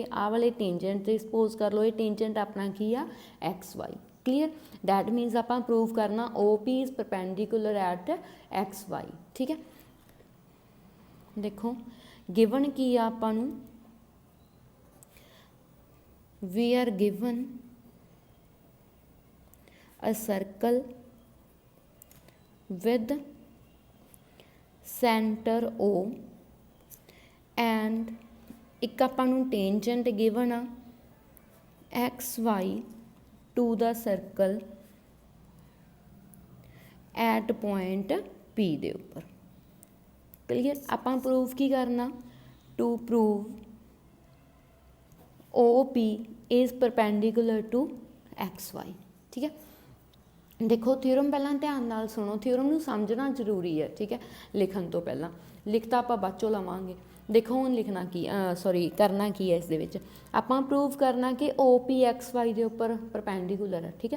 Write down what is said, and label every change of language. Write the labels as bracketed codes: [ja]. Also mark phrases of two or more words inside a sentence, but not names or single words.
[pa] ਆਹ ਵਾਲੇ ਟੇਂਜੈਂਟ 'ਤੇ। ਸਪੋਜ਼ ਕਰ ਲਓ ਇਹ ਟੇਂਜੈਂਟ ਆਪਣਾ ਕੀ ਆ? ਐਕਸ ਵਾਈ। ਕਲੀਅਰ? [en] that means [pa] ਆਪਾਂ ਪ੍ਰੂਵ ਕਰਨਾ [en] OP is perpendicular at XY, [pa] ਠੀਕ ਹੈ। ਦੇਖੋ ਗਿਵਨ ਕੀ ਆ ਆਪਾਂ ਨੂੰ? [en] we are given a circle with center O and [pa] ਇੱਕ ਆਪਾਂ ਨੂੰ [en] tangent given ਆ XY to the circle at point P [pa] ਦੇ ਉੱਪਰ। ਕਲੀਅਰ? ਆਪਾਂ ਪ੍ਰੂਵ ਕੀ ਕਰਨਾ? [en] to prove OP is perpendicular to XY, [pa] ਠੀਕ ਹੈ। ਦੇਖੋ ਥਿਓਰਮ ਪਹਿਲਾਂ ਧਿਆਨ ਨਾਲ ਸੁਣੋ। ਥਿਓਰਮ ਨੂੰ ਸਮਝਣਾ ਜ਼ਰੂਰੀ ਹੈ, ਠੀਕ ਹੈ, ਲਿਖਣ ਤੋਂ ਪਹਿਲਾਂ। ਲਿਖ ਤਾਂ ਆਪਾਂ ਬਾਅਦ ਚੋਂ ਲਵਾਂਗੇ। ਦੇਖੋ ਹੁਣ ਲਿਖਣਾ ਕੀ ਕਰਨਾ ਕੀ ਹੈ ਇਸ ਦੇ ਵਿੱਚ? ਆਪਾਂ ਪ੍ਰੂਵ ਕਰਨਾ ਕਿ ਓ ਪੀ ਐਕਸ ਵਾਈ ਦੇ ਉੱਪਰ ਪਰਪੈਂਡੀਕੂਲਰ ਹੈ, ਠੀਕ ਹੈ।